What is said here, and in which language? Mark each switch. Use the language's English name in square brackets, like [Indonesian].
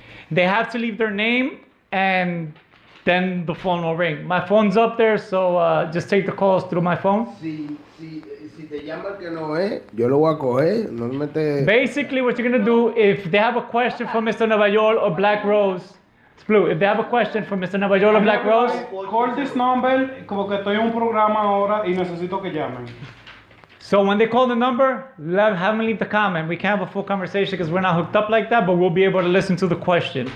[English] They have to leave their name and then the phone will ring. My phone's up there, so just take the calls through my phone. [Spanish] Si te llama que no es, yo lo voy a coger. Normalmente... [English] Basically, what you're going to do, if they have a question for Mr. Nuevayol or Black Rose, it's blue. If they have a question for Mr. Nuevayol or Black Rose, call this number, [Spanish] como que estoy en un programa ahora y necesito que llamen. [English] so when they call the number, have them leave the comment. We can't have a full conversation because we're not hooked up like that, but we'll be able to listen to the question.